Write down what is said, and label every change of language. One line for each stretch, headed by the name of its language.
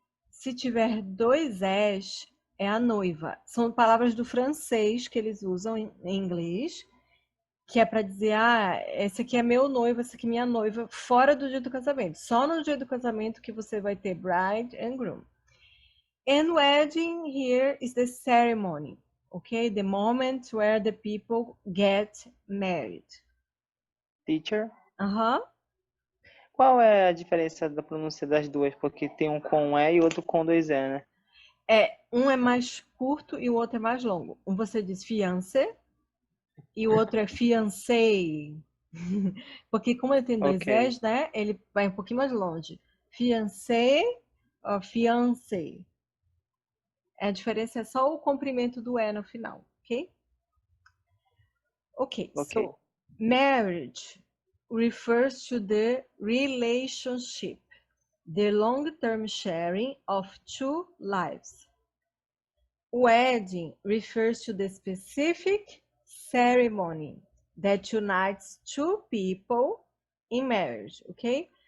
Portuguese: Se tiver 2 Es, é a noiva. São palavras do francês que eles usam em inglês, que é para dizer, esse aqui é meu noivo, essa aqui é minha noiva, fora do dia do casamento. Só no dia do casamento que você vai ter
English: bride and groom. And wedding here is the ceremony, okay? The moment where the people get married. Teacher? Aham.
Portuguese: Qual é a diferença da pronúncia das duas? Porque tem um com E e outro com 2 E, né? Um é mais curto e o outro é mais longo. Um você diz fiancé e o outro é fiancé. Porque como ele tem 2 Es, né? Ele vai um pouquinho mais longe. Fiancé ou fiancé. A diferença é só o comprimento do E no final, ok?
English: Okay, so marriage refers to the relationship, the long-term sharing of 2 lives. Wedding refers to the specific ceremony that unites 2 people in marriage, okay?